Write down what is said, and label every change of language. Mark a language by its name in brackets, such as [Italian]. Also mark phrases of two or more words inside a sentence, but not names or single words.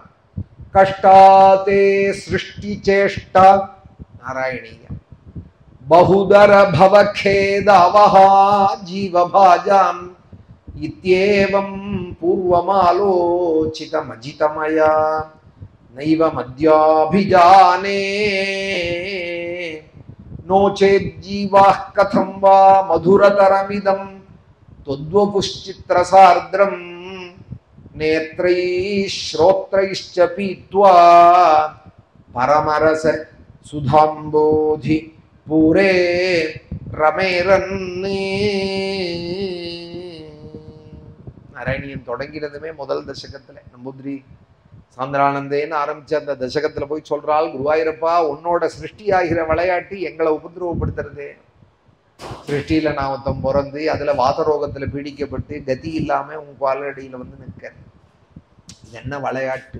[Sanskrit] कष्टाते सृष्टि चेष्टा नारायणीय बहुतर भवखेद अवहा जीवभाजाम् इत्येवं पूर्वमालोचितम् अजितमया नैव मत्याभिजाने नोचेत् जीवाः कथं वा मधुरतरमिदं त्वद्वपुश्चित्रसार्द्रं नेत्रैः श्रोत्रैश्च पीत्वा परमरस सुधाम्बोधि पूरे रमेरन्. [Tamil] நாராயணியன் தொடங்கிறதுமே முதல் தசகத்துல நம்பூதிரி சாந்திரானந்தேன்னு ஆரம்பிச்ச அந்த தசகத்துல போய் சொல்றாள், குருவாயூரப்பா உன்னோட சிருஷ்டி ஆகிற விளையாட்டு எங்களை உபதிரவப்படுத்துறது. சிருஷ்டியில நான் ஒருத்தம் பிறந்து அதுல வாதரோகத்துல பீடிக்கப்பட்டு கதி இல்லாம உன் காலடியில வந்து நிற்க, இது என்ன விளையாட்டு?